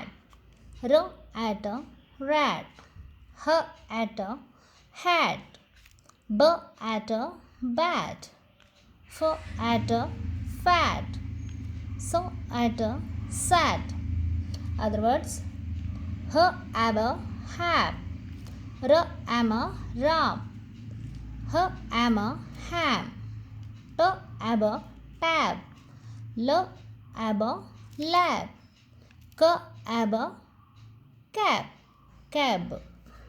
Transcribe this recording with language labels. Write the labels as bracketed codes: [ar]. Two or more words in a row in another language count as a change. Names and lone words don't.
[en] R at, rat. H at, hat. B at, bat. F at, fat. S at, sat. Other words, H ab, hap. R am, ram. H am, ham. T ab, tab. L ab, lab. K ab, cap, cab.